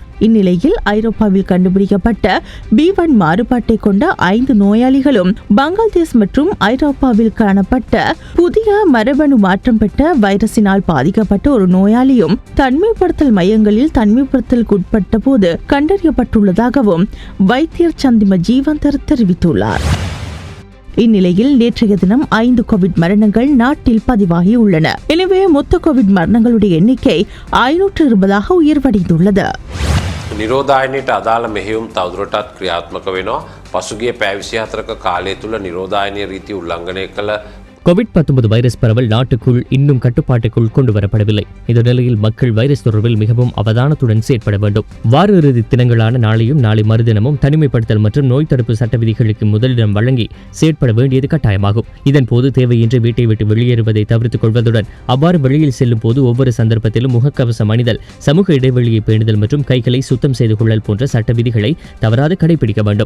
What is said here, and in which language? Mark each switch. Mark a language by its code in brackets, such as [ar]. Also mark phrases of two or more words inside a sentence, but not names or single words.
[ta] இந்நிலையில் ஐரோப்பாவில் கண்டுபிடிக்கப்பட்ட B1 மாறுபாட்டை கொண்ட 5 நோயாளிகளும், பங்களாதேஷ் மற்றும் ஐரோப்பாவில் காணப்பட்ட புதிய மரபணு மாற்றம் பெற்ற வைரஸினால் பாதிக்கப்பட்ட ஒரு நோயாளியும் தனிமைப்படுத்தல் மையங்களில் தனிமைப்படுத்தலுக்குட்பட்ட போது கண்டறியப்பட்டுள்ளதாகவும் வைத்தியர் சந்திம ஜீவந்தர் தெரிவித்துள்ளார். இந்நிலையில் நேற்றைய தினம் 5 கோவிட் மரணங்கள் நாட்டில் பதிவாகியுள்ளன. எனவே மொத்த கோவிட் மரணங்களுடைய எண்ணிக்கை 520 உயர்வடைந்துள்ளது. [si] නිරෝධායනයට අදාළ මෙහෙයුම් තවදුරටත් ක්‍රියාත්මක වෙනවා. පසුගිය පැය 24ක කාලය තුළ නිරෝධායනීය රීති උල්ලංඝනය කළ [ta] கோவிட்-19 வைரஸ் பரவல் நாட்டுக்குள் இன்னும் கட்டுப்பாட்டுக்குள் கொண்டு வரப்படவில்லை. இந்த நிலையில் மக்கள் வைரஸ் தொடர்பில் மிகவும் அவதானத்துடன் செயற்பட வேண்டும். வார இறுதி தினங்களான நாளையும் நாளை மறுதினமும் தனிமைப்படுத்தல் மற்றும் நோய் தடுப்பு சட்ட விதிகளுக்கு முதலிடம் வழங்கி செயற்பட வேண்டியது கட்டாயமாகும். இதன்போது தேவையின்றி வீட்டை விட்டு வெளியேறுவதை தவிர்த்துக் கொள்வதுடன் அவ்வாறு வெளியில் செல்லும் போது ஒவ்வொரு சந்தர்ப்பத்திலும் முகக்கவசம் அணிதல், சமூக இடைவெளியை பேணுதல் மற்றும் கைகளை சுத்தம் செய்து கொள்ளல் போன்ற சட்ட விதிகளை தவறாது கடைபிடிக்க வேண்டும்.